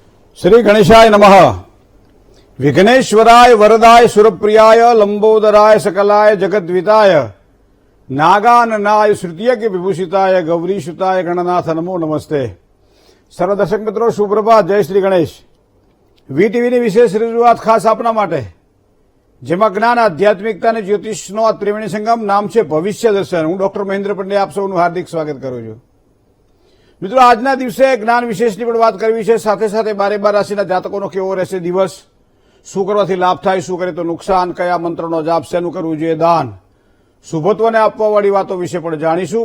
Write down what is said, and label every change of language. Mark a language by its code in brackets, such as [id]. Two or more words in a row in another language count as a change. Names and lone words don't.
[sa] श्री गणेशाय नमः। विघ्नेश्वराय वरदाय सुरप्रियाय लंबोदराय सकलाय जगद्विताय नागाननाय श्रुतियज्ञ विभूषिताय गौरीसुताय गणनाथ नमो नमस्ते। [hi] सर्व दर्शक मित्रों सुप्रभात, जय श्री गणेश। [gu] વીટીવીની વિશેષ રજૂઆત ખાસ આપના માટે, જેમાં જ્ઞાન, આધ્યાત્મિકતા અને જ્યોતિષનો આ ત્રિવેણી સંગમ. નામ છે ભવિષ્ય દર્શન. હું ડોક્ટર મહેન્દ્ર પંડ્યા આપ સૌનું હાર્દિક સ્વાગત કરું છું. મિત્રો, આજના દિવસે જ્ઞાન વિશેષની પણ વાત કરવી છે. સાથે સાથે 12 રાશિના જાતકોનો કેવો રહેશે દિવસ, શું કરવાથી લાભ થાય, શું કરે તો નુકસાન, કયા મંત્રનો જાપ, શેનું કરવું જોઈએ દાન, શુભત્વને આપવાવાળી વાતો વિશે પણ જાણીશું.